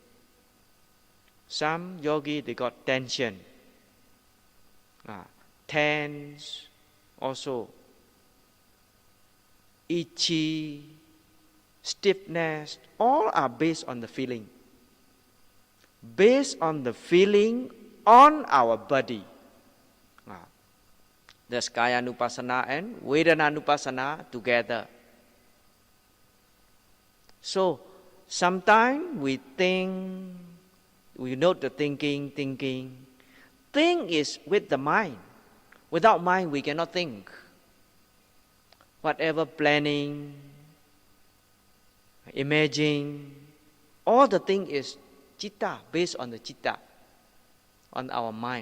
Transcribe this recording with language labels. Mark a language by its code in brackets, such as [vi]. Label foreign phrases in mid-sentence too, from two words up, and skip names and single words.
[en] Some yogi, they got tension, tense, also itchy, stiffness, all are based on the feeling. Based on the feeling on our body. That's [pi] kaya nupassana [en] and [pi] vedana nupassana [en] together. So, sometimes we think, we note the thinking. Think is with the mind. Without mind, we cannot think. Whatever planning, imaging, all the thing is citta, based on the citta, on our mind.